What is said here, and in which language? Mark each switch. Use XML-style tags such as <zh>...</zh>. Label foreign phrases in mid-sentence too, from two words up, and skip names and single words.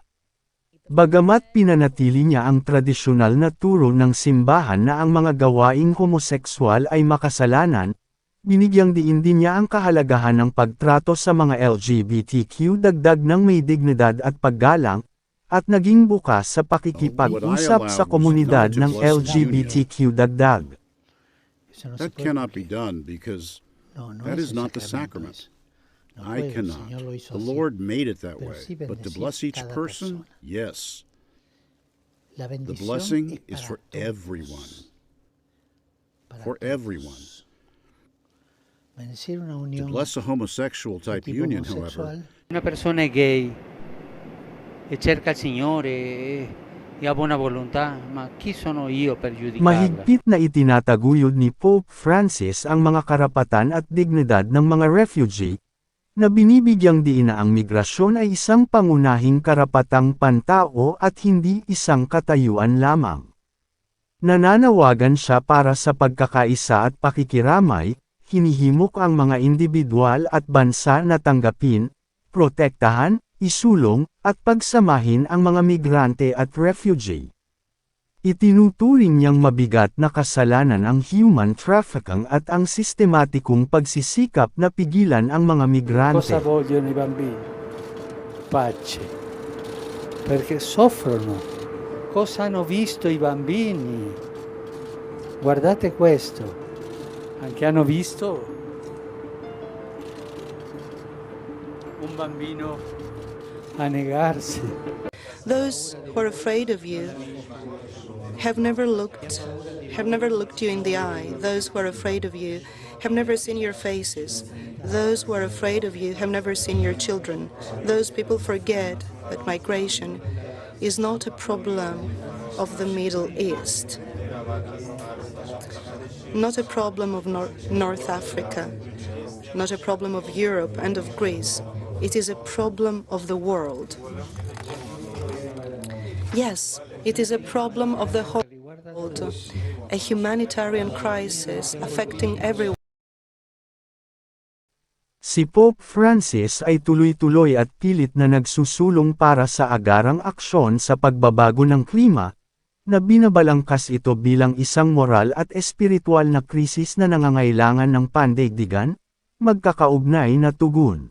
<tl>Bagamat pinanatili niya ang tradisyonal na turo ng simbahan na ang mga gawaing homosekswal ay makasalanan, binigyang diin din niya ang kahalagahan ng pagtrato sa mga LGBTQ dagdag ng may dignidad at paggalang, at naging bukas sa pakikipag-usap sa komunidad ng LGBTQ dagdag.</tl> <en>That cannot be done because that is not the sacrament. I cannot. The Lord made it that way. But to bless each person, yes. The blessing is for everyone. For everyone. To bless a homosexual type union, however,</en> <it>Una persona è gay e cerca il Signore e ha buona volontà, ma chi sono io per giudicarla?</it> <tl>Mahigpit na itinataguyod ni Pope Francis ang mga karapatan at dignidad ng mga refugee, na binibigyang diin na ang migrasyon ay isang pangunahing karapatang pantao at hindi isang katayuan lamang. Nananawagan siya para sa pagkakaisa at pakikiramay, hinihimok ang mga individual at bansa na tanggapin, protektahan, isulong, at pagsamahin ang mga migrante at refugee. Itinuturing niyang mabigat na kasalanan ang</tl> <en>human trafficking</en> <tl>at ang sistematikong pagsisikap na pigilan ang mga migrante.</tl> <it>Cosa vogliono i bambini? Pace. Perché soffrono. Cosa hanno visto i bambini? Guardate questo. Anche hanno visto un bambino a negarsi.</it> <en>Those who are afraid of you have never looked you in the eye. Those who are afraid of you have never seen your faces. Those who are afraid of you have never seen your children. Those people forget that migration is not a problem of the Middle East, not a problem of North Africa, not a problem of Europe and of Greece. It is a problem of the world. Yes, it is a problem of the whole world, a humanitarian crisis affecting everyone.</en> <tl>Si Pope Francis ay tuloy-tuloy at pilit na nagsusulong para sa agarang aksyon sa pagbabago ng klima, na binabalangkas ito bilang isang moral at espiritual na krisis na nangangailangan ng pandaigdigan, magkakaugnay na tugon.</tl>